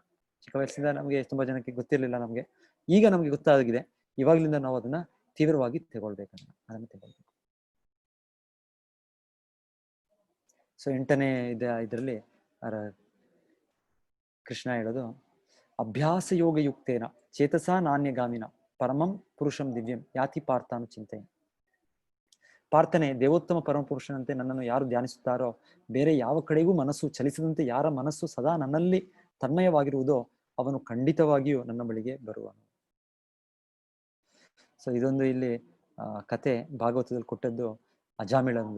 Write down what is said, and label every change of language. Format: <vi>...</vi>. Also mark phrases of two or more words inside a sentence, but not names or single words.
<kn>ಚಿಕ್ಕ ವಯಸ್ಸಿಂದ ನಮಗೆ ತುಂಬಾ ಜನಕ್ಕೆ ಗೊತ್ತಿರಲಿಲ್ಲ, ಈಗ ನಮ್ಗೆ ಗೊತ್ತಾಗಿದೆ. ಇವಾಗ್ಲಿಂದ ನಾವು ಅದನ್ನ ತೀವ್ರವಾಗಿ ತಗೊಳ್ಬೇಕು. ಸೊ 8ನೇ ಇದರಲ್ಲಿ ಕೃಷ್ಣ ಹೇಳೋದು,</kn> <sa>ಅಭ್ಯಾಸ ಯೋಗ ಯುಕ್ತೇನ ಚೇತಸ ನಾಣ್ಯಗಾಮಿನ ಪರಮಂ ಪುರುಷಂ ದಿವ್ಯಂ ಯಾತಿ ಪಾರ್ಥಾನು ಚಿಂತೆಯ.</sa> <kn>ಪಾರ್ಥನೆ, ದೇವೋತ್ತಮ ಪರಮ ಪುರುಷನಂತೆ ನನ್ನನ್ನು ಯಾರು ಧ್ಯಾನಿಸುತ್ತಾರೋ, ಬೇರೆ ಯಾವ ಕಡೆಗೂ ಮನಸ್ಸು ಚಲಿಸದಂತೆ ಯಾರ ಮನಸ್ಸು ಸದಾ ನನ್ನಲ್ಲಿ ತನ್ಮಯವಾಗಿರುವುದೋ ಅವನು ಖಂಡಿತವಾಗಿಯೂ ನನ್ನ ಬಳಿಗೆ ಬರುವನು. ಸೊ ಇದೊಂದು ಇಲ್ಲಿ ಕತೆ ಭಾಗವತದಲ್ಲಿ ಕೊಟ್ಟದ್ದು ಅಜಾಮಿಳಂದು.</kn>